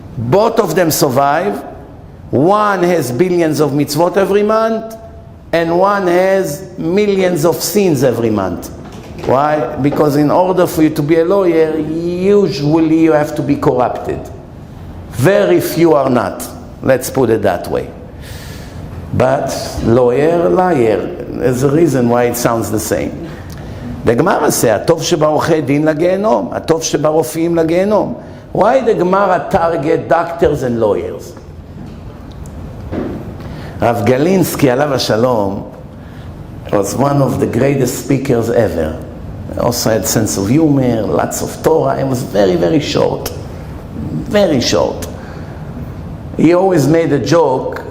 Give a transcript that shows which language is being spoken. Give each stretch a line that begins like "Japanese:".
English: Both of them survive. One has billions of mitzvot every month, and one has millions of sins every month. Why? Because in order for you to be a lawyer, usually you have to be corrupted. Very few are not. Let's put it that way. But lawyer, liar. There's a reason why it sounds the same. The Gemara says,
Hebrew: הטוב שבעורכי דין לגיהנום, הטוב שברופאים לגיהנום.
English: Why the Gemara target doctors and lawyers? Rav Galinsky, alav hashalom, was one of the greatest speakers ever. He also had sense of humor, lots of Torah. It was very, very short. Very short. He always made a joke